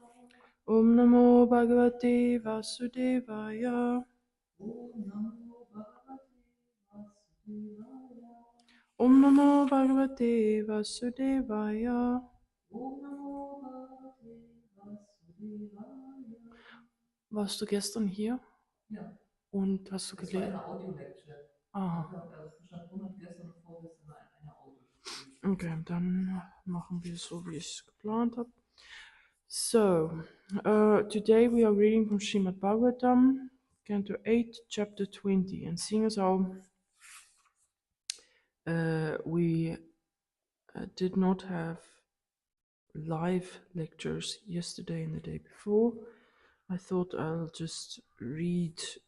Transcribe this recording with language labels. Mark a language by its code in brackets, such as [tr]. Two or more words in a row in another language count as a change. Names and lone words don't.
[sa] ॐ नमो भगवते वासुदेवाय. ॐ नमो भगवते वासुदेवाय. ॐ नमो भगवते वासुदेवाय. ॐ नमो भगवते वासुदेवाय. [de] Warst du gestern hier Ja, und hast du es war gelesen? eine Audio-Lecture. Aha. Also zwischen und gestern und vorgestern war eine Audio-Lecture. Okay, dann machen wir es so, wie ich es geplant habe. [en] So, today we are reading from Srimad Bhagavatam, Canto 8, Chapter 20. And seeing as how we did not have live lectures yesterday and the day before, I thought I'll just read.